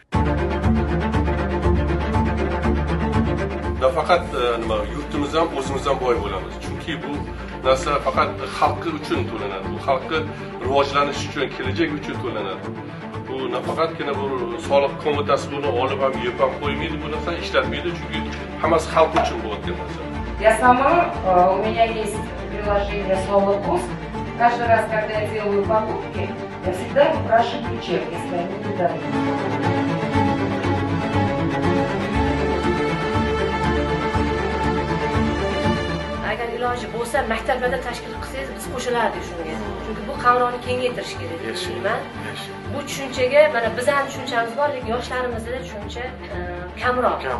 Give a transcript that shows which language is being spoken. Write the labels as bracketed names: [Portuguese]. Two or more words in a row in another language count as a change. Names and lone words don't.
[Uzbek] Faqat nima yurtimiz ham o'zimiz ham boy bo'lamiz. Chunki bu narsa faqat xalqi uchun to'lanadi. Bu xalqi rivojlanishi uchun, kelajak uchun to'lanadi. Bu nafaqatgina bu soliq qo'mitasi buni olib ham yeb ham qo'ymaydi, bu narsani ishlatmaydi, chunki hammasi xalq uchun bo'layotgan narsa. [Russian] Я сама, у меня есть приложение Соло-Курс. Каждый раз, когда я делаю покупки, я всегда выпрашиваю чек, если они не дают. [Uzbek] Agar iloji bo'lsa maktablarda tashkil qilsangiz biz qo'shilardik shunga. Chunki bu qamrovni kengaytirish kerak deyman. Bu tushunchaga mana bizning tushunchamiz bor, lekin yoshlarimizda tushuncha kamroq.